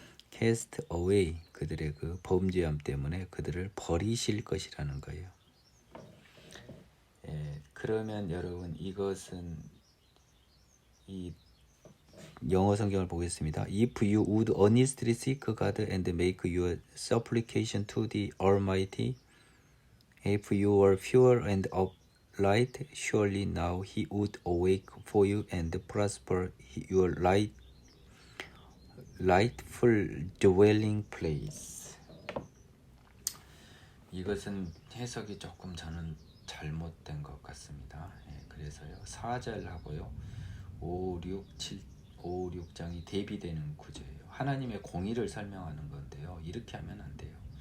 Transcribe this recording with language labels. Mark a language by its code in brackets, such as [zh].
[en] cast away [ko] 그들의 그 범죄함 때문에 그들을 버리실 것이라는 거예요. 그러면 여러분 이것은 이 영어 성경을 보겠습니다. [en] If you would earnestly seek God and make your supplication to the Almighty, if you were pure and upright, surely now He would awake for you and prosper your rightful dwelling place. [ko] 이것은 해석이 조금 저는 잘못된 것 같습니다. 그래서요 4절하고요 5, 6장이 대비되는 구조예요. 하나님의 공의를 설명하는 건데요. 이렇게 하면 안 돼요.